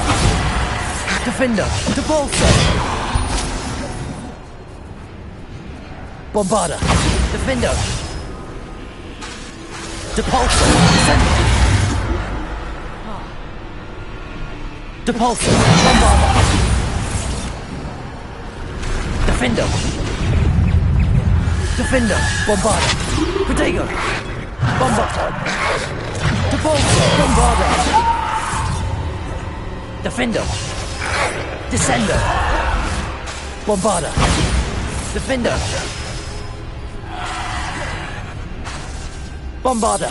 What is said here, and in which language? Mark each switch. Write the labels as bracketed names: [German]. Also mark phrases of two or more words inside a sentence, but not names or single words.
[English] Defender! Depulso! Bombarda! Defender! Depulso! Descendo! Depulso! Bombarda! Defender! Defender! Bombarda! Protego! Bombarda! Depulso! Bombarda! Defender! Descendo! Bombarda! Defender! Bombarda!